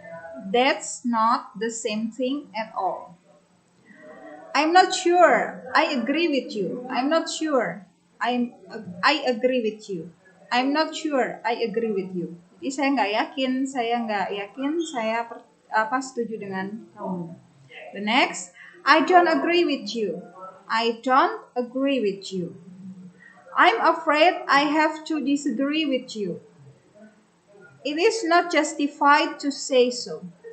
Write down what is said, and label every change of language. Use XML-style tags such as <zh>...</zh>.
<en>That's not the same thing at all. I'm not sure. I agree with you. I'm not sure. I agree with you. I'm not sure. I agree with you.</en> <id>Jadi saya nggak yakin, saya setuju dengan kamu.</id> <en>The next, I don't agree with you. I don't agree with you. I'm afraid I have to disagree with you. It is not justified to say so.</en>